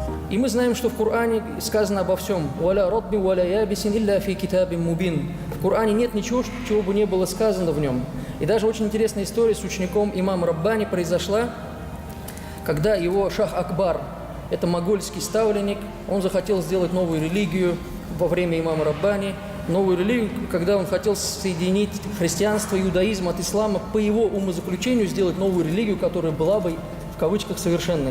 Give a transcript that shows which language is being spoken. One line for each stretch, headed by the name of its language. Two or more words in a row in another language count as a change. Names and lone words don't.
Russian: И мы знаем, что в Коране сказано обо всем.
Arabic: «ولا رطب ولا يابس إلا في كتاب مبين».
Russian: В Коране нет ничего, чего бы не было сказано в нем. И даже очень интересная история с учеником имама Раббани произошла, когда его Шах Акбар, это могольский ставленник, он захотел сделать новую религию во время имама Раббани, новую религию, когда он хотел соединить христианство и иудаизм от ислама, по его умозаключению сделать новую религию, которая была бы, в кавычках, совершенной.